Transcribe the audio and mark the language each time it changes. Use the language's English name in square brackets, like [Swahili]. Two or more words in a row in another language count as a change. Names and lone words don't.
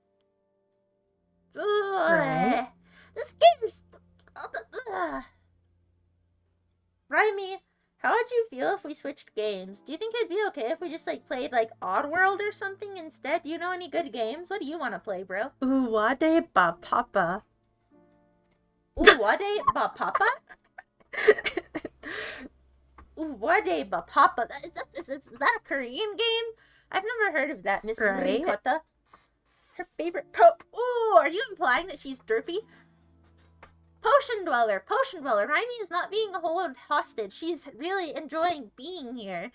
[English] Right. This game's... Raimi, how would you feel if we switched games? Do you think it'd be okay if we just, played, Oddworld or something instead? Do you know any good games? What do you want to play, bro? Uwade ba papa. Uwade ba papa? Uwade ba papa? Is that a Korean game? I've never heard of that, Miss Right. Ricotta. Her favorite Ooh, are you implying that she's derpy? Potion Dweller. Raimi is not being held hostage. She's really enjoying being here.